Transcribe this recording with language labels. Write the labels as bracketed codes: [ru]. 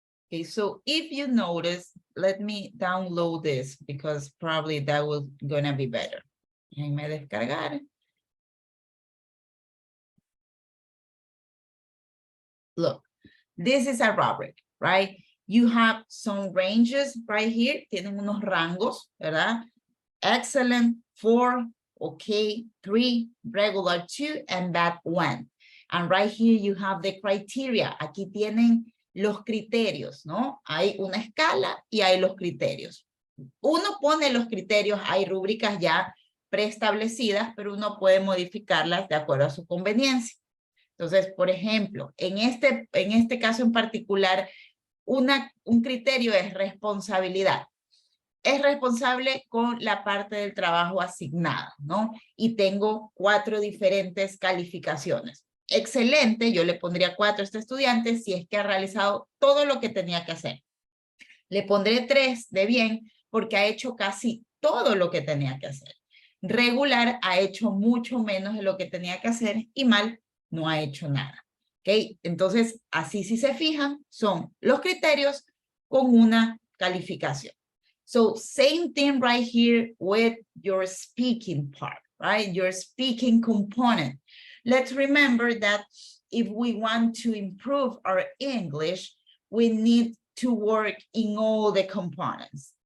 [en] Okay, so if you notice, let me download this because probably that was gonna be better. [es] Déjenme descargar. [en] Look, this is a rubric, right? You have some ranges right here. [es] Tienen unos rangos, ¿verdad? [en] Excellent, 4, okay, 3, regular 2, and bad 1. And right here you have the criteria. [es] Aquí tienen los criterios, ¿no? Hay una escala y hay los criterios. Uno pone los criterios, hay rúbricas ya preestablecidas, pero uno puede modificarlas de acuerdo a su conveniencia. Entonces, por ejemplo, en este caso en particular, un criterio es responsabilidad. Es responsable con la parte del trabajo asignada, ¿no? Y tengo 4 diferentes calificaciones. Excelente, yo le pondría 4 a este estudiante si es que ha realizado todo lo que tenía que hacer. Le pondré 3 de bien porque ha hecho casi todo lo que tenía que hacer. Regular ha hecho mucho menos de lo que tenía que hacer y mal no ha hecho nada. ¿Ok? Entonces, así si se fijan, son los criterios con una calificación. [en] So, same thing right here with your speaking part, right? Your speaking component. Let's remember that if we want to improve our English, we need to work in all the components.